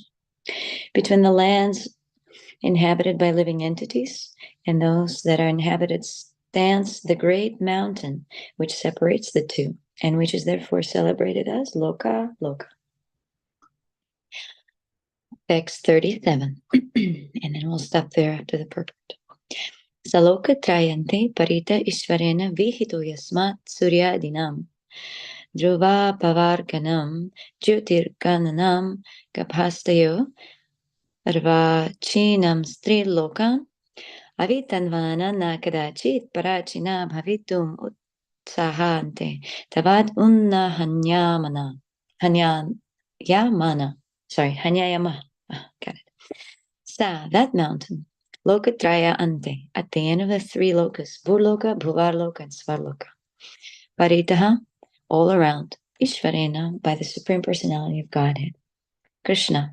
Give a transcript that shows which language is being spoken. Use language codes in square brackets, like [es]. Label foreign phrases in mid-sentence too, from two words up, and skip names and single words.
[en] Between the lands inhabited by living entities and those that are inhabited stands the great mountain which separates the two, and which is therefore celebrated as Loka Loka. Text 37. And then we'll stop there after the purport. [sa] सलोक त्रयान्ते परित ईश्वरेण विहितो यस्मात् सूर्यादीनां ध्रुव पवर्गाणां ज्योतिर्गणानां गभस्तयो अर्वाचीनां स्त्रीलोकान् अवितन्वाना नकदाचित् पराचीना भवितुम् उत्सहन्ते तावद् उन्न हन्यायम. [en] Got it. Sa, that mountain, [sa] लोकत्रय अन्ते, [en] at the end of the three lokas, Burloka, Bhuvarloka, and Svarloka. Paritaha, all around, Ishvarena, by the Supreme Personality of Godhead. Krishna.